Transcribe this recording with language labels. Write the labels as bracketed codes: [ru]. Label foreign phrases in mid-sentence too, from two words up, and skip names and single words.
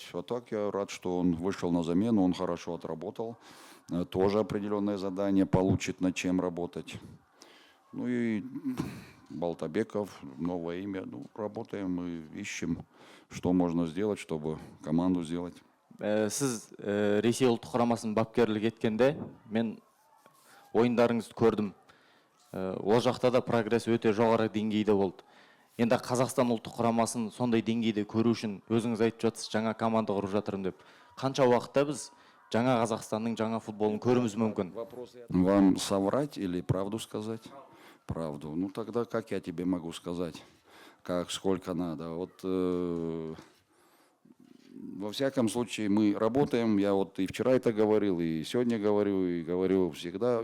[ru] А так я рад, что он вышел на замену, он хорошо отработал. Тоже определенное задание получит, над чем работать. Ну и Балтабеков, новое имя. Ну, работаем, мы ищем, что можно сделать, чтобы команду сделать. [kk] Сіз Ресей ұлттық құрамасының бапкерлік еткенде, мен ойындарыңызды көрдім. Ол жақта да прогресс өте жоғары деңгейде болды. Енді Қазақстан ұлттық құрамасын сондай деңгейде көру үшін өзіңіз айтып жатсыз, жаңа команда құрып жатырмын деп. Қанша уақытта біз жаңа Қазақстанның жаңа футболын көруіміз мүмкін? [ru] Вам соврать или правду сказать? Правду. Ну тогда как я тебе могу сказать? Сколько надо? Вот во всяком случае мы работаем. Я вот и вчера это говорил, и сегодня говорю, и говорю всегда.